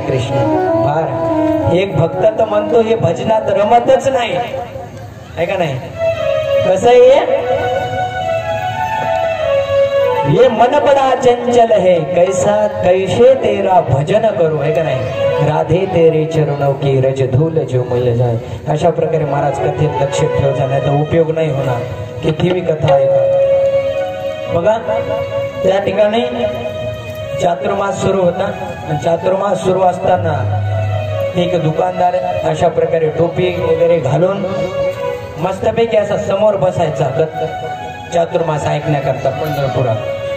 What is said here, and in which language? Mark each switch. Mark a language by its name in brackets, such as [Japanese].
[Marathi] कृष्ण फार एक भक्त तर म्हणतो हे भजनात रमतच नाही आहे का नाही। कसं आहे [Hindi] ये मन बड़ा चंचल है कैसा कैसे तेरा भजन करू है [Marathi] का नाही। [Hindi] राधे तेरे चरणों की रज धूल जो मिल जाए। [Marathi] अशा प्रकारे महाराज कथेत लक्ष ठेवता नाही तर उपयोग नाही होणार। किती बी कथा आहे का बघा। त्या ठिकाणी चातुर्मास सुरू होता आणि चातुर्मास सुरू असताना एक दुकानदार अशा प्रकारे टोपी वगैरे घालून मस्तपैकी असा समोर बसायचा चातुर्मास ऐकण्याकरता पंढरपुरात।